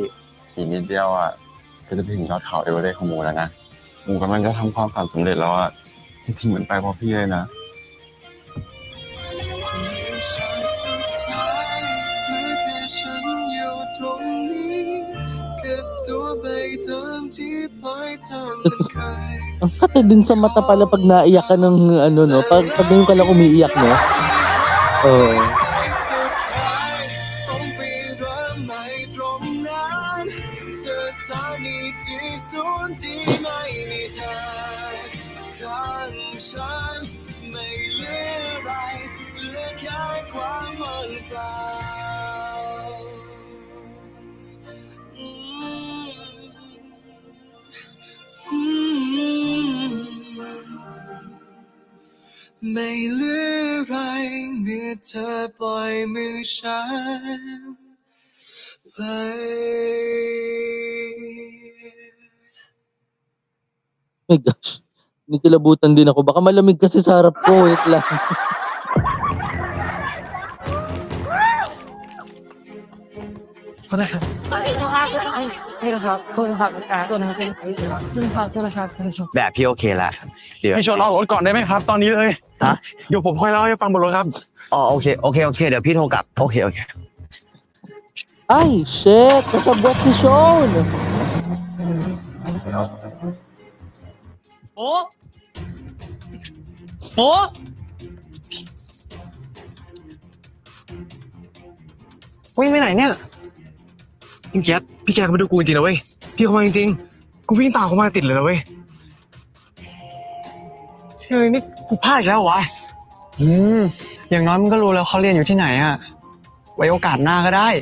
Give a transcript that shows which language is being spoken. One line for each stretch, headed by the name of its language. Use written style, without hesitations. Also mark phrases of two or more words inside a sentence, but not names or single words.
Thai: อีกนิดเดียวอ่ะก็จะถึงยอดเขาเอเวอเรสต์ของหมูแล้วนะหมูกำลังจะทำความฝันสำเร็จแล้วอ่ะที่ทิ้งเหมือนไปเพราะพี่เลยนะ ฉันอยู่ตรงนี้เก็บตัวใบเดิมที่ปลายทางมันเคย
Filipino: ang kate din sa mata pala pag naiyak ka ng ano no pag ngayon ka lang umiiyak no
Thai: ไม่เหลืออะไรเหลือแค่ความว่างเปล่า ไม่เหลืออะไรเมื่อเธอปล่อยมือฉันไป
English: my gosh
Filipino: nikilabutan din ako baka malamig kasi sa harap ko wait lang
Thai: แบบพี่โอเคแล้วเดี๋ยว ให้ชนเอารถก่อนได้ไหมครับตอนนี้เลย ฮะ เดี๋ยวผมค่อยเล่าให้ฟังบนรถครับ อ๋อโอเคเดี๋ยวพี่โทรกลับโอเค
Filipino: ay shit kasabwat si Sean
Thai: โอ้ วิ่งไปไหนเนี่ยพี่แกก็มาดูกูจริงๆนะเว้ยพี่เขามาจริงๆกูวิ่งตามเขามาติดเลยนะเว้ยเชื่อนี่กูพลาดอีกแล้ววะอย่างน้อยมึงก็รู้แล้วเขาเรียนอยู่ที่ไหนอะไว้โอกาสหน้าก็ได้